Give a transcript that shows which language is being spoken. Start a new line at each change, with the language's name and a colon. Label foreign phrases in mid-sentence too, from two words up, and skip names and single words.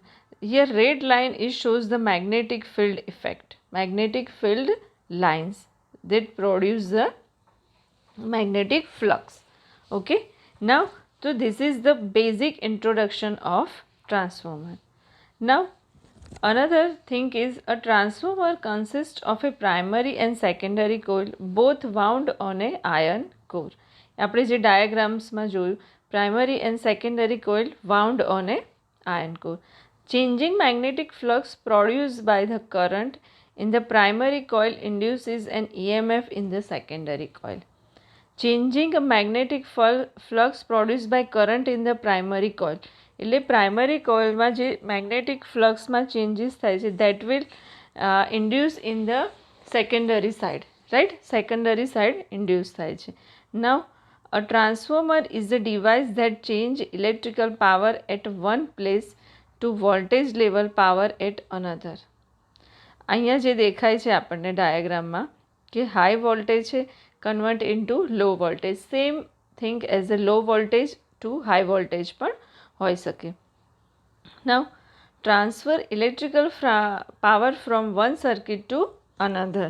English: Here red line is shows the magnetic field effect, magnetic field lines that produce the magnetic flux. Okay, now so this is the basic introduction of transformer. Now another thing is a transformer consists of a primary and secondary coil both wound on a iron core.
Gujarati: આપણે જે ડાયાગ્રામ્સમાં જોયું
English: primary and secondary coil wound on a iron core. Changing magnetic flux produced by the current in the primary coil induces an EMF in the secondary coil. Changing a magnetic flux produced by current in the primary coil. એટલે primary coilમાં જે magnetic fluxમાં changes
Gujarati: થાય છે
English: that will induce in the secondary side, right? Secondary side induce
Gujarati: થાય છે.
English: Now a transformer is a device that change electrical power at one place to voltage level power at another.
Gujarati: અહીંયા જે દેખાય છે આપણને ડાયાગ્રામમાં કે
English: high voltage છે convert into low voltage, same thing as a low voltage to high voltage
Gujarati: પણ હોઈ શકે.
English: Now transfer electrical power from one circuit to another.